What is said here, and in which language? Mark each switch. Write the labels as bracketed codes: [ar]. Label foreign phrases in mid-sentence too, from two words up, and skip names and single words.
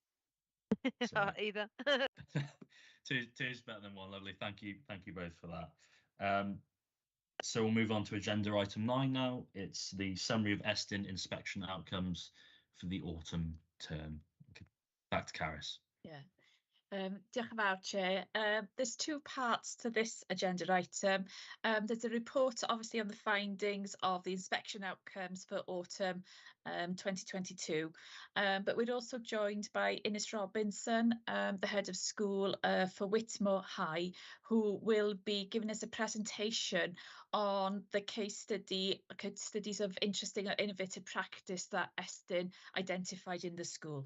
[en] Either. two is better than one. Lovely. Thank you both for that. So we'll move on to agenda item 9 now. It's the summary of Estin inspection outcomes for the autumn term. Okay. Back to Caris. [cy] Yeah. Diolch yn fawr, [en] Chair. There's two parts to this agenda item. There's a report, obviously, on the findings of the inspection outcomes for autumn 2022. But we're also joined by Innes Robinson, the head of school for Whitmore High, who will be giving us a presentation on the case studies of interesting or innovative practice that Estin identified in the school.